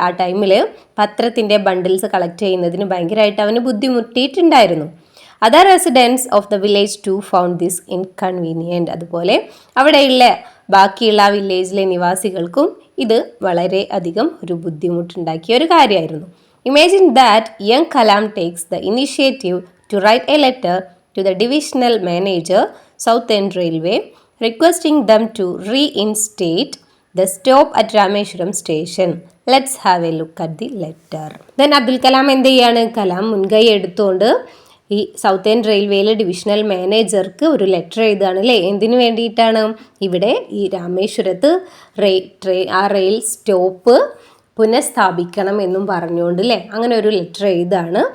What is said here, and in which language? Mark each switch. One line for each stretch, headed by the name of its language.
Malayalam: ആ ടൈമിൽ പത്രത്തിൻ്റെ ബണ്ടിൽസ് കളക്ട് ചെയ്യുന്നതിന് ഭയങ്കരമായിട്ട് അവന് ബുദ്ധിമുട്ടിയിട്ടുണ്ടായിരുന്നു.
English: Other residence of the village to found this inconvenient.
Malayalam: അതുപോലെ അവിടെയുള്ള ബാക്കിയുള്ള വില്ലേജിലെ നിവാസികൾക്കും ഇത് വളരെ അധികം ഒരു ബുദ്ധിമുട്ടുണ്ടാക്കിയ ഒരു കാര്യമായിരുന്നു.
English: Imagine that young Kalam takes the initiative to write a letter to the divisional manager, Southern Railway, requesting them to reinstate the stop at Rameshwaram station. Let's have a look at the letter. Then Abdul Kalam
Malayalam: എന്ത് ചെയ്യാണ്? കലാം മുൻകൈ എടുത്തുകൊണ്ട് ഈ southern റെയിൽവേയിലെ divisional മാനേജർക്ക് ഒരു letter എഴുതുകയാണ് അല്ലേ. എന്തിനു വേണ്ടിയിട്ടാണ്? ഇവിടെ ഈ രാമേശ്വരത്ത് ആ റെയിൽ സ്റ്റോപ്പ് പുനഃസ്ഥാപിക്കണം എന്നും പറഞ്ഞുകൊണ്ട് അല്ലേ, അങ്ങനെ ഒരു ലെറ്റർ എഴുതാണ്.